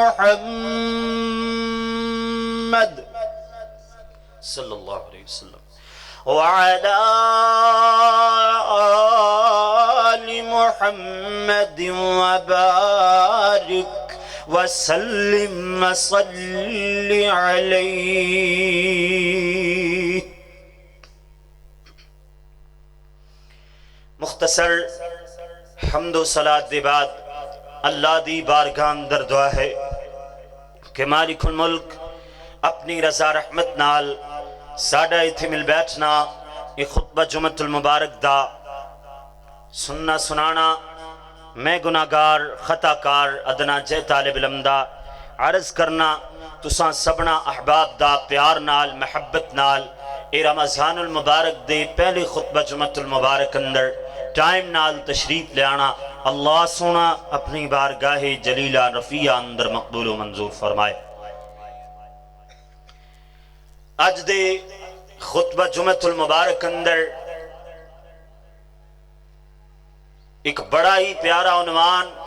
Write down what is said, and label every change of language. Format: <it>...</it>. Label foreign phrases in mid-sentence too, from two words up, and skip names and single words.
<ar>محمد صلی اللہ علیہ وسلم وعلی آل محمد وبارک وسلم وصلی علیہ</ar> <pa>مختصر حمد و صلاۃ دے بعد اللہ دی بارگاہ اندر دعا ہے کہ</pa> <ar>مالک الملک</ar> <pa>اپنی رضا رحمت نال ساڈا ایتھے مل بیٹھنا یہ خطبہ جمعۃ المبارک دا سننا سنانا میں گناہگار خطا کار ادنا جے طالب علم دا عرض کرنا تساں سبنا احباب دا پیار نال محبت نال اے رمضان المبارک دے پہلے خطبہ جمعۃ المبارک اندر ٹائم نال تشریف لے آنا اللہ سونا اپنی بارگاہ جلیلہ رفیع اندر مقبول و منظور فرمائے اج دے خطبہ جمعۃ المبارک اندر ایک بڑا ہی پیارا عنوان</pa>